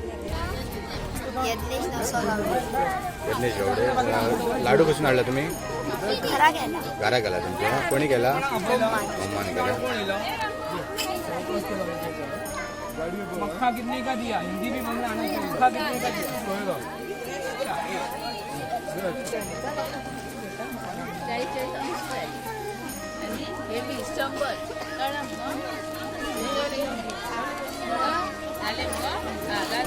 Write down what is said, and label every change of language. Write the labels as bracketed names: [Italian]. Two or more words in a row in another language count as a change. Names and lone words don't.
[Konkani] यज्ञेश नवसागावडे. यज्ञेश गावडे. लाडू कसून हाडला तुम्ही? घरा गेला घरा गेला तुमच्या कोणी गेला मम्मान गेला [Hindi] मक्खा कितने का दिया हिंदी भी बोलना आना चाहिए मक्खा कितने का दिया [Marathi] आणि हे 100 कळलं मग